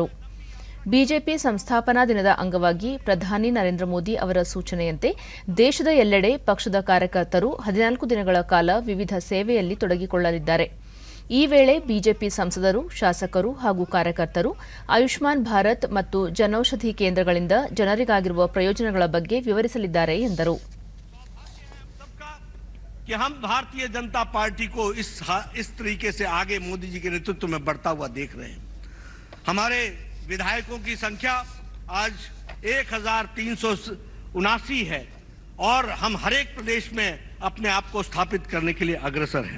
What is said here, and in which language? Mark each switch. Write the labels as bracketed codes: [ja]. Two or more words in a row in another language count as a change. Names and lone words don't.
[kn] ಬಿಜೆಪಿ ಸಂಸ್ಥಾಪನಾ ದಿನದ ಅಂಗವಾಗಿ ಪ್ರಧಾನಿ ನರೇಂದ್ರ ಮೋದಿ ಅವರ ಸೂಚನೆಯಂತೆ ದೇಶದ ಎಲ್ಲೆಡೆ ಪಕ್ಷದ ಕಾರ್ಯಕರ್ತರು 14 ದಿನಗಳ ಕಾಲ ವಿವಿಧ ಸೇವೆಯಲ್ಲಿ ತೊಡಗಿಕೊಳ್ಳಲಿದ್ದಾರೆ. ಈ ವೇಳೆ ಬಿಜೆಪಿ ಸಂಸದರು, ಶಾಸಕರು ಹಾಗೂ ಕಾರ್ಯಕರ್ತರು ಆಯುಷ್ಮಾನ್ ಭಾರತ್ ಮತ್ತು ಜನೌಷಧಿ ಕೇಂದ್ರಗಳಿಂದ ಜನರಿಗಾಗಿರುವ ಪ್ರಯೋಜನಗಳ ಬಗ್ಗೆ ವಿವರಿಸಲಿದ್ದಾರೆ ಎಂದರು. [hi] कि हम भारतीय जनता पार्टी को इस तरीके से आगे मोदी जी के नेतृत्व में बढ़ता हुआ देख रहे हैं. हमारे विधायकों की संख्या आज 1379 है और हम हर एक प्रदेश में अपने आप को स्थापित करने के लिए अग्रसर हैं.